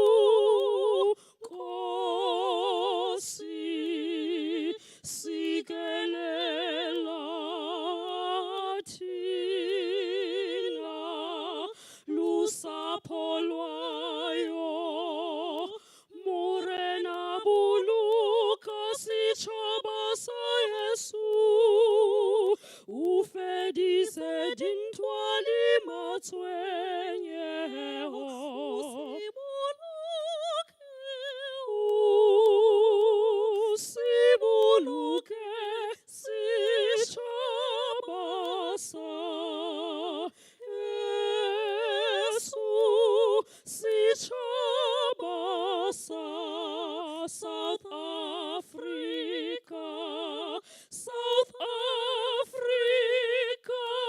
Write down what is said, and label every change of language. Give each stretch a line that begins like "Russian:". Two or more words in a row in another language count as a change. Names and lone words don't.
Xhosa: Nkosi sikelela thina lusapho lwayo,
Southern Sotho: morena buluka setšhaba sa Yesu, o fedise dintwa le matshwenyego, se boloke setšhaba sa Yesu, setšhaba sa South Africa, South Africa.